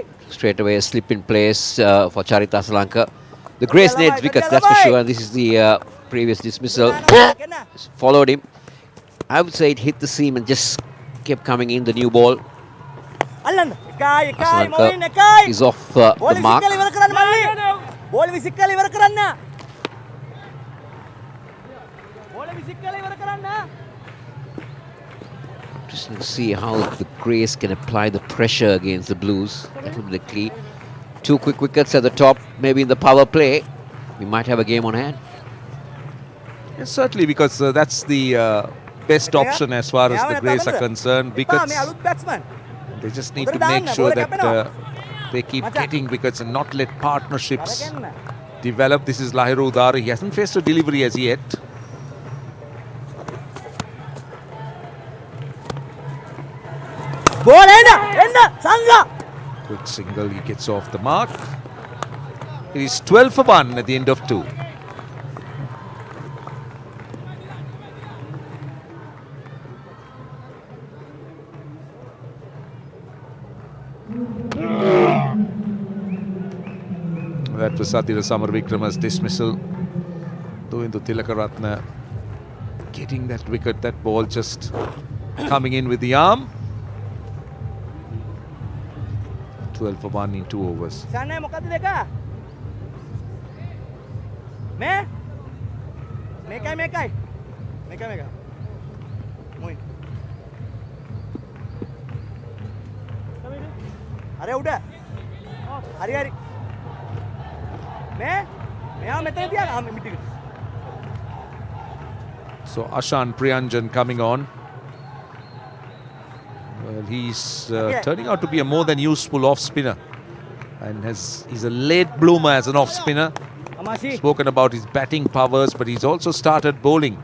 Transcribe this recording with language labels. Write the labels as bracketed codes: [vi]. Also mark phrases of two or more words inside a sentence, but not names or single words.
[en] Straight away a slip in place for Charita Salanka. The Greys needs wickets, that's for sure. And this is the previous dismissal. Just followed him. I would say it hit the seam and just kept coming in, the new ball. Allan, ekay, Asalanka Moin, ekay. is off the mark. [si] විසිකල ඉවර කරන්න මල්ලි. බෝල විසිකල ඉවර කරන්න. බෝල විසිකල ඉවර කරන්න. [en] Interesting to see how the Greys can apply the pressure against the Blues. That will be the key. 2 quick wickets at the top, maybe in the power play. We might have a game on hand. Yes, certainly, because that's the best option as far as the Greys are concerned. Wickets, [si] මේ අලුත් batsman. [en] they just need to make sure that they keep getting wickets and not let partnerships develop. This is Lahiru Udara. He hasn't faced a delivery as yet. [si] බෝල එන්න සංගා. [en] Quick single, he gets off the mark. It is 12 for 1 at the end of 2. That was Satira Samarvikrama's dismissal. Doindu Tilakaratne getting that wicket, that ball just coming in with the arm. 12 for 1 in 2 overs. [si] සන්නේ මොකද්ද දෙක? මේ මේකයි. මොයින්. අර උඩ. හරි. මෙයා මෙතන තියලා මිටිකට. [en] So Ashan Priyanjan coming on. Well, he's turning out to be a more than useful off spinner, and he's a late bloomer as an off spinner. Spoken about his batting powers, but he's also started bowling.